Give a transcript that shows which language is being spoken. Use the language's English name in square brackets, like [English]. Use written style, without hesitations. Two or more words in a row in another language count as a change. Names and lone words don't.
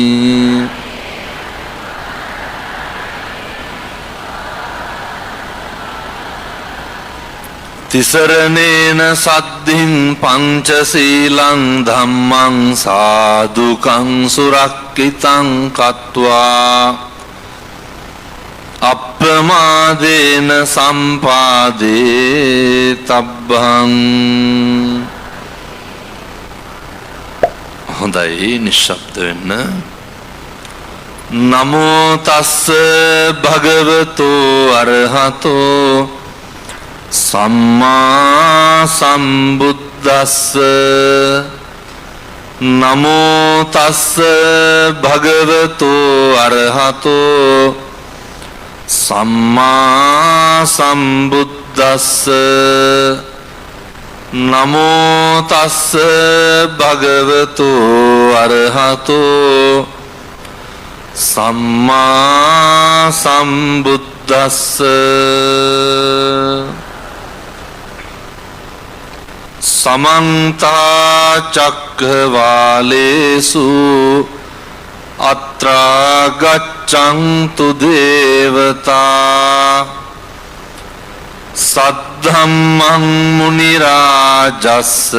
[Pali] ติสรเนนะสัดดิงปัญจศีลังธัมมังสาธุกังสุรักขิตังกัตวา อัปปมาเดนะสัมปาเดตับบัง [Sinhala] හොඳයි නිශ්ශබ්ද වෙන්න [Pali] නමෝ තස්ස භගවතෝ අරහතෝ සම්මා සම්බුද්දස්ස නමෝ තස්ස භගවතෝ අරහතෝ සම්මා සම්බුද්දස්ස නමෝ තස්ස භගවතෝ අරහතෝ සම්මා සම්බුද්දස්ස සමන්ත චක්ඛවාලේසු අත්‍රා ගච්ඡන්තු දේවතා සද්ධම්මං මුනි රාජස්ස